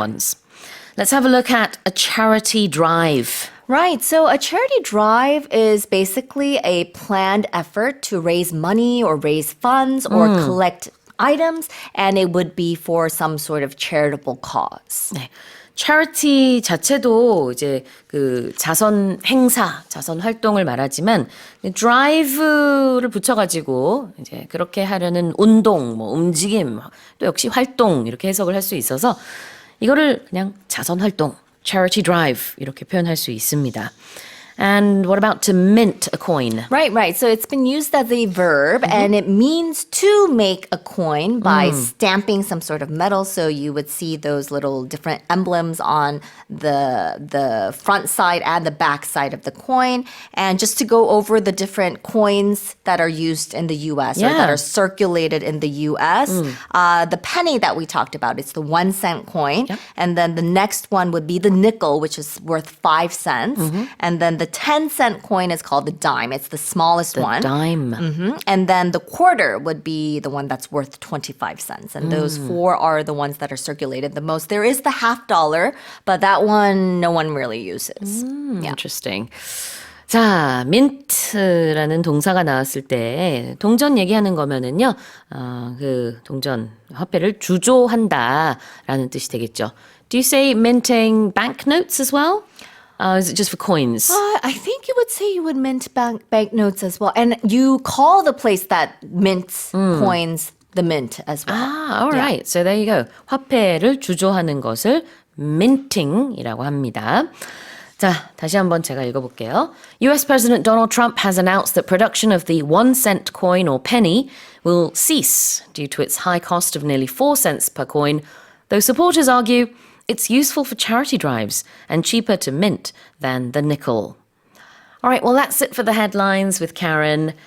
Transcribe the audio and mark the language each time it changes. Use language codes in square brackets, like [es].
[en] ones. Let's have a look at a charity drive. Right. So a charity drive is basically a planned effort to raise money or raise funds or collect items, and it would be for some sort of charitable cause. [ko] 네. charity 자체도 이제 그 자선 행사, 자선 활동을 말하지만 drive를 붙여가지고 이제 그렇게 하려는 운동, 뭐 움직임, 또 역시 활동 이렇게 해석을 할 수 있어서 이거를 그냥 자선 활동, charity drive 이렇게 표현할 수 있습니다. [en] And what about to mint a coin? Right, right. So it's been used as a verb and it means to make a coin by stamping some sort of metal. So you would see those little different emblems on the front side and the back side of the coin. And just to go over the different coins that are used in the US or that Yeah. are circulated in the US, the penny that we talked about, it's the 1 cent coin. And then the next one would be the nickel, which is worth 5 cents. And then the 10-cent coin is called the dime. It's the smallest one. Dime. And then the quarter would be the one that's worth 25 cents. And those four are the ones that are circulated the most. There is the half dollar, but that one no one really uses. Yeah. Interesting. [ko] 자, mint라는 동사가 나왔을 때 동전 얘기하는 거면은요, 그 동전 화폐를 주조한다라는 뜻이 되겠죠. [en] Do you say minting banknotes as well? Is it just for coins? I think you would say you would mint banknotes as well. And you call the place that mints coins the mint as well. Ah, all right. So there you go. [ko] 화폐를 주조하는 것을 minting이라고 합니다. 자, 다시 한번 제가 읽어볼게요. [en] US President Donald Trump has announced that production of the 1 cent coin or penny will cease due to its high cost of nearly 4 cents per coin, though supporters argue it's useful for charity drives and cheaper to mint than the nickel. All right, well, that's it for the headlines with Karen.